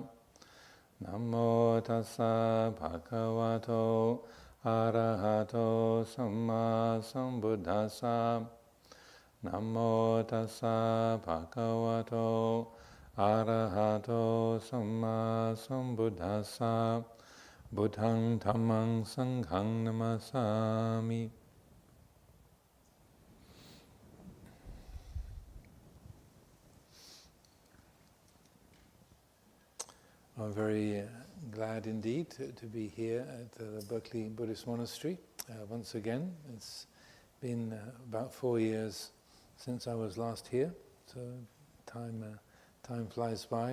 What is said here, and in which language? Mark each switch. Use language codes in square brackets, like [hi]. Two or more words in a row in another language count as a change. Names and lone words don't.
[pi] Namo tassa bhagavato arahato samma sambuddhassa. Namo tassa bhagavato arahato samma sambuddhassa. Buddhang dhammang sanghang namasami. [en] I'm very glad indeed to be here at the Berkeley Buddhist Monastery once again. It's been about 4 years since I was last here, so time flies by.